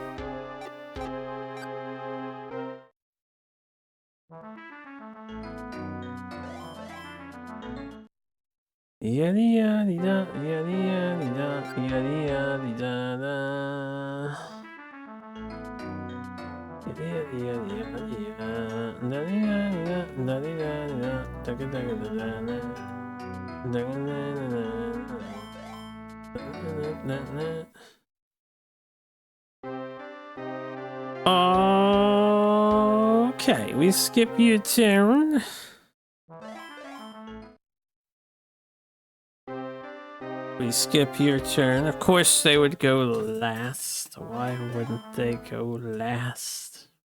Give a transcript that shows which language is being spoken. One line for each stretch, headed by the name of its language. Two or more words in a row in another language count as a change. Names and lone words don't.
English: Yaddy yaddy da, yaddy yaddy da, yaddy yaddy da da. Yaddy yaddy yaddy yaddy da, daddy yaddy da, daddy yaddy da, daga daga da da da, daga da da da da. Okay, we skip your turn. We skip your turn. Of course they would go last. Why wouldn't they go last?